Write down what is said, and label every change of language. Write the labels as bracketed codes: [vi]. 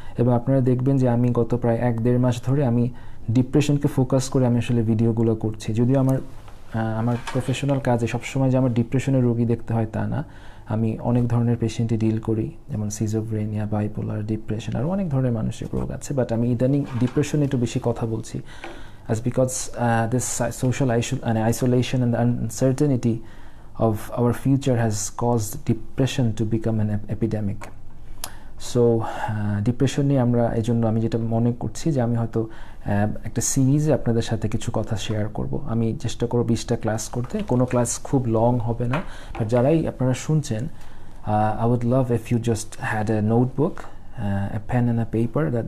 [bn] এবং আপনারা দেখবেন যে আমি গত প্রায় 1-1.5 মাস ধরে আমি ডিপ্রেশনকে ফোকাস করে আমি আসলে ভিডিওগুলো করছি। যদিও আমার প্রফেশনাল কাজে সবসময় যে আমার ডিপ্রেশনের রোগী দেখতে হয় তা না। আমি অনেক ধরনের পেশেন্টে ডিল করি, যেমন সিজোফ্রেনিয়া, বাইপোলার, ডিপ্রেশন, আর অনেক ধরনের মানসিক রোগ আছে। বাট আমি ইদানিং ডিপ্রেশনে একটু বেশি কথা বলছি, [en] as because this social isolation and the uncertainty of our future has caused depression to become an epidemic. [bn] So depression নিয়ে আমি যেটা মনে করছি যে আমি হয়তো একটা সিরিজে আপনাদের সাথে কিছু কথা শেয়ার করব। আমি চেষ্টা করব 20টা ক্লাস করতে। কোনো ক্লাস খুব লং হবে না, বাট যারাই আপনারা শুনছেন, [en] I would love if you just had a notebook, a pen and a paper.